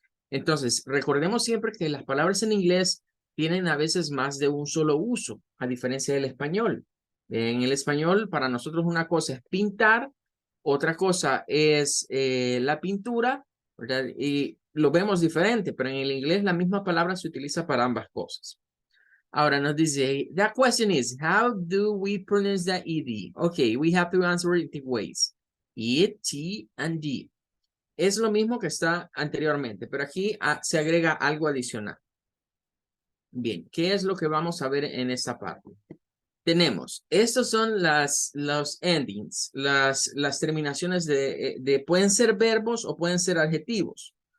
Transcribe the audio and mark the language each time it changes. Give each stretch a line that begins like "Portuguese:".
Spanish: Entonces, recordemos siempre que las palabras en inglés tienen a veces más de un solo uso, a diferencia del español. En el español, para nosotros una cosa es pintar, otra cosa es la pintura, ¿verdad? Y lo vemos diferente, pero en el inglés la misma palabra se utiliza para ambas cosas. Ahora nos dice,
English: the question is, how do we pronounce the ed? Okay, we have to answer it in ways. Ed, t, and d.
Spanish: Es lo mismo que está anteriormente, pero aquí se agrega algo adicional. Bien, ¿qué es lo que vamos a ver en esta parte? Tenemos, estos son los endings, las terminaciones pueden ser verbos o pueden ser adjetivos.